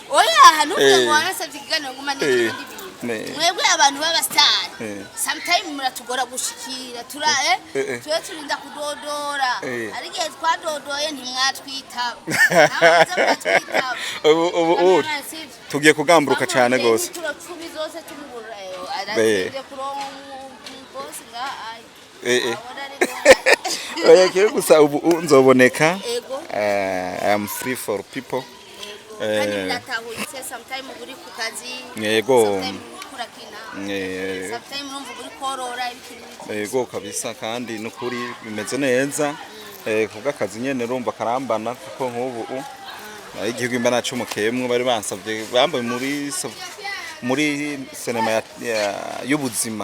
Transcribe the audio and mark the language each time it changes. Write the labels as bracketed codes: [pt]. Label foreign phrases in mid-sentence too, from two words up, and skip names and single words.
[rn] oya nubwo warasabye ikiganiro guma nigira ibindi bintu mwebwe abantu baba star sometimes muratugora gushikira tuwe turinda kudodora ariko twadodoye ntimwatwitaba ubu tugiye kugamburuka cyane gose zose tumuburayo arasije kuronka boss nga oya kiyo gusa ubu nzoboneka. Ego. [en] I am free for people. [rn] Kandi biratahuritse sometime uri ku kazi. Yego. Sometime kurakina. Sometime urumva uri korora ibikini. Yego kabisa kandi nukuri bimeze neza. Kuvuga akazi nyene urumva karambana kuko nk'ubu igihugu imbana cy'umukemwe bari bansavye bambaye muri sinema y'ubuzima.